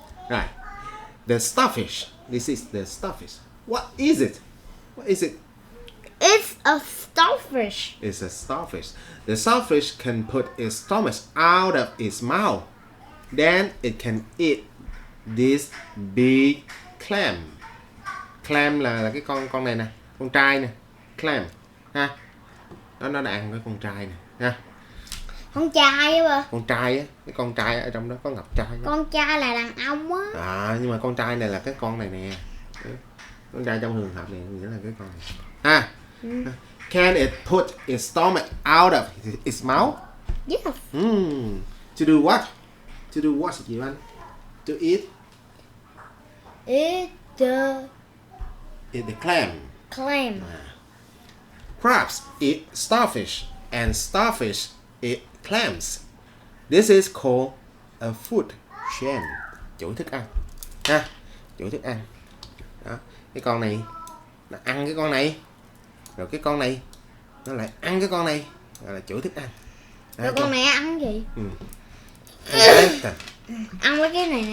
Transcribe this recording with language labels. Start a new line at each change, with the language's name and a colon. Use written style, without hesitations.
English: Right. The starfish. This is the starfish. What is it? What is it? It's a starfish. It's a starfish. The starfish can put its stomach out of its mouth. Then it can eat this big clam.
Vietnamese: Clam là cái con này nè, con trai nè, clam ha. Nó đã ăn cái con trai nè ha. Con trai á bà. Con trai á, cái con trai ở trong đó có ngọc trai. Con trai là đàn ông á. À, nhưng mà con trai này là cái con này nè. Con trai trong trường hợp này nghĩa là cái con này ha.
English: Can it put its stomach out of its mouth? Yes. To do what? To do what chị Anh? To eat? Eat the clam. clam. Crabs eat starfish and starfish eat clams. This is called a food chain.
Vietnamese: Chuỗi thức ăn ha, chuỗi thức ăn. Đó, cái con này nó ăn cái con này, rồi cái con này nó lại ăn cái con này, gọi là chuỗi thức ăn. Đó, Rồi con này ăn gì? Ăn mấy cái này nè.